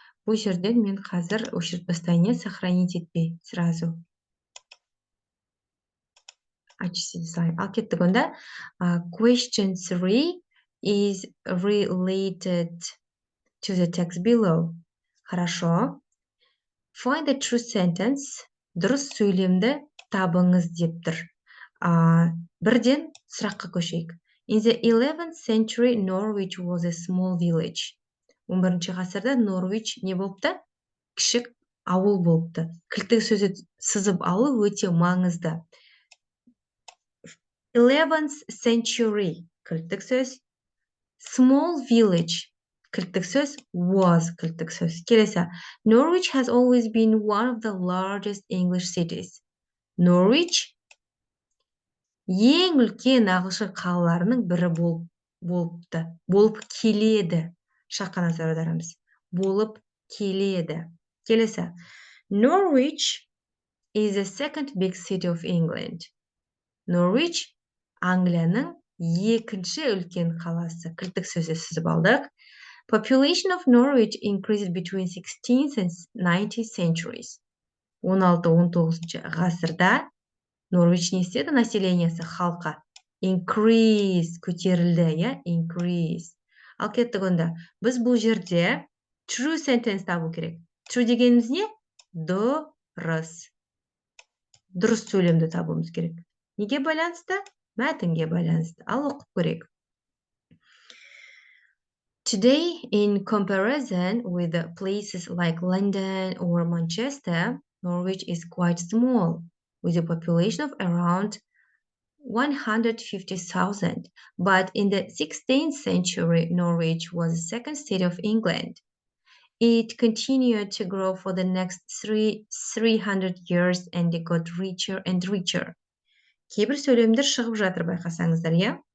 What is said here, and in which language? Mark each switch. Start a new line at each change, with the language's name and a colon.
Kazakh: Бұл жерден мен қазір өшіріп тастайын,
Russian: сохранить
Kazakh: етпей
Russian: сразу.
Kazakh: айтшы сайын. Ал кеттік онда.
English: Question 3 is related to the text below.
Russian: Хорошо.
English: Find the true sentence.
Kazakh: Дұрыс сөйлемді табыңыз деп тұр. Бірден сұраққа көшейік.
English: In the 11th century, Norwich was a small village.
Kazakh: 11-ші ғасырда Норвич не болыпты? Кішік ауыл болыпты. Кілттік сөзді сызып алу өте маңызды.
English: 11th century
Kazakh: кілттік сөз.
English: Small village
Kazakh: кілттік сөз. Was кілттік сөз. Келесі.
English: Norwich has always been one of the largest English cities.
Kazakh: Norwich ең үлкен ағылшын қалаларының бірі болыпты. Болып келеді. Шаққа назар аударамыз. Болып келеді. Келесі.
English: Norwich is the second big city of England.
Kazakh: Norwich Англияның екінші үлкен қаласы. Кілттік сөзді сызып алдық.
English: Population of Norwich increased between 16th and 19th centuries.
Kazakh: 16-19 ғасырда Норвич не істеді? Населениесі, халқы. Increase, көтерілді, иә? Increase. Ал кеттік онда. Біз бұл жерде
English: true sentence
Kazakh: табу керек. True дегеніміз не? Дұрыс. Дұрыс сөйлемді табуымыз керек. Неге байланысты? Мәтінге байланысты. Ал оқып көрейік.
English: Today, in comparison with places like London or Manchester, Norwich is quite small, with a population of around 150,000. But in the 16th century, Norwich was the second city of England. It continued to grow for the next 300 years and it got richer and richer.
Kazakh: Кейбір сөйлемдер шығып жатыр, байқасаңыздар, иә?